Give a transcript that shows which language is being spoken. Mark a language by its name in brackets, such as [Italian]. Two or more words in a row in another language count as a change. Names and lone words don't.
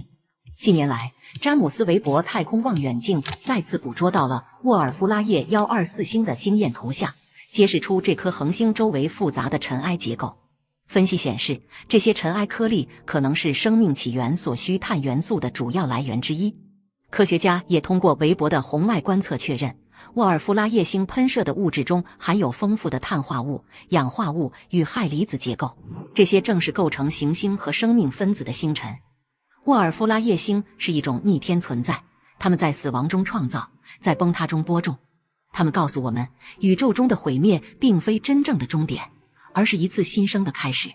[Chinese] 近年來，詹姆斯韋伯太空望遠鏡再次捕捉到了沃爾夫拉夜124星的驚豔圖像，揭示出這顆恆星周圍複雜的塵埃結構。分析顯示，這些塵埃顆粒可能是生命起源所需碳元素的主要來源之一。科學家也通過韋伯的紅外觀測確認，沃爾夫拉夜星噴射的物質中含有豐富的碳化物、氧化物與氦離子結構，這些正是構成行星和生命分子的星塵。沃爾夫拉夜星是一種逆天存在，它們在死亡中創造，在崩塌中播種。它們告訴我們，宇宙中的毀滅並非真正的終點，而是一次新生的開始。